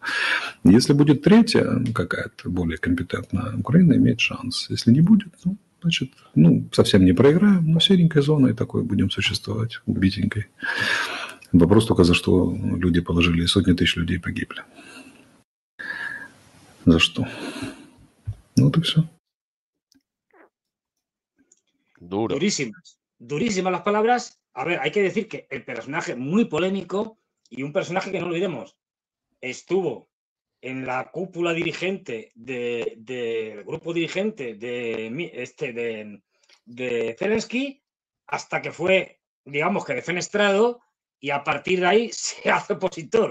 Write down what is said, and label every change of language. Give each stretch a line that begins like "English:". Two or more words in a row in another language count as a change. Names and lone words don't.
Russian: Если будет третья какая-то более компетентная, Украина имеет шанс. Если не будет, значит, совсем не проиграем, но серенькой зоной такой будем существовать, убитенькой. Вопрос только, за что люди положили, сотни тысяч людей погибли. За что? Вот и все.
Spanish: Duro. Durísimas las palabras. A ver, hay que decir que el personaje muy polémico y un personaje que no olvidemos, estuvo en la cúpula dirigente del grupo dirigente de Zelensky hasta que fue, digamos que defenestrado, y a partir de ahí se hace opositor.